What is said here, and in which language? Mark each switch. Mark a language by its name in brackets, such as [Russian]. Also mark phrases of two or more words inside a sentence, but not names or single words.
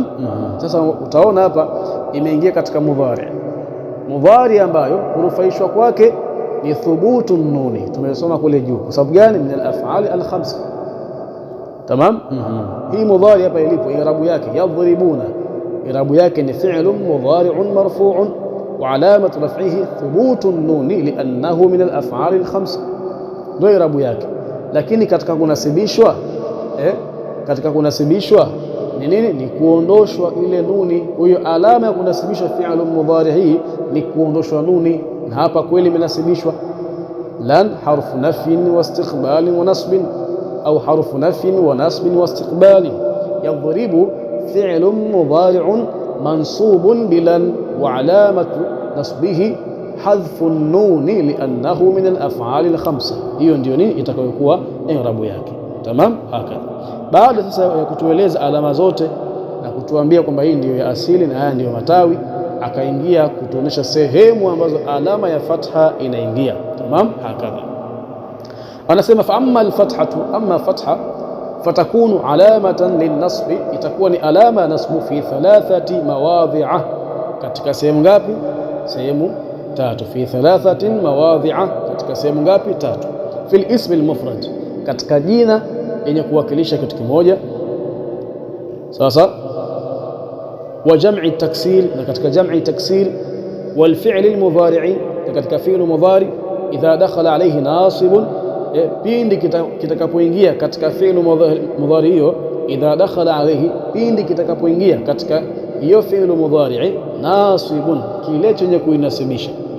[Swahili] Sasa utaona hapa imeingia katika mudhari, mudhari ambayo kurufaishwa kwake ni [Arabic] ثبوت النون. [Swahili] Tumesoma kule juu. Kwa sababu gani? [Arabic] من الأفعال الخمسة. [Swahili] Tamam. Hii mudhari hapa ilipo irabu yake yadhribuna, irabu yake ni [Arabic] فعل مضارع مرفوع وعلامة رفعه ثبوت النون لأنه من الأفعال الخمسة, [Swahili] ndio irabu yake. Lakini katika kunasibishwa katika kunasibishwa ni nini? Ni kuondoshwa ile nuni. Kwa hiyo alama ya kunasibishwa [Arabic] فعل مضارع [Swahili] hii ni kuondoshwa nuni, na hapa kweli imenasibishwa. [Arabic] لن حرف نفي واستقبال ونصب أو حرف نفي ونصب واستقبال. يضربوا فعل مضارع منصوب بلن وعلامة نصبه حذف النون لأنه من الأفعال الخمسة. [Swahili] Hiyo ndio nini itakayokuwa i'rabu yake. [Arabic] تمام هكذا. [Swahili] Baada sasa ya kutueleza alama zote na kutuambia kwamba hii ndiyo ya asili na haya ndiyo matawi, akaingia kutuonesha sehemu ambazo alama ya fatha inaingia. [Arabic] تمام هكذا. Anasema فأما الفتحة أما فتحة فتكون علامة للنصب, [Swahili] itakuwa ni alama ya nasbu [Arabic] في 3 مواضع, [Swahili] katika sehemu ngapi? Sehemu 3. [Arabic] في 3 مواضع, [Swahili] katika sehemu ngapi? 3. [Arabic] في الاسم المفرد, [Swahili] katika jina yenye kuwakilisha kitu kimoja. Sasa [Arabic] وجمع تكسير, [Swahili] na katika [Arabic] جمع تكسير. والفعل المضارع, [Swahili] katika fi'lu mudhari [Arabic] إذا دخل عليه ناصب, [Swahili] pindi kitakapoingia katika [Arabic] فعل مضارع [Swahili] hiyo. [Arabic] إذا دخل عليه, [Swahili] pindi kitakapoingia katika hiyo [Arabic] فعل مضارع ناصب, [Swahili] kile chenye kuinasibisha.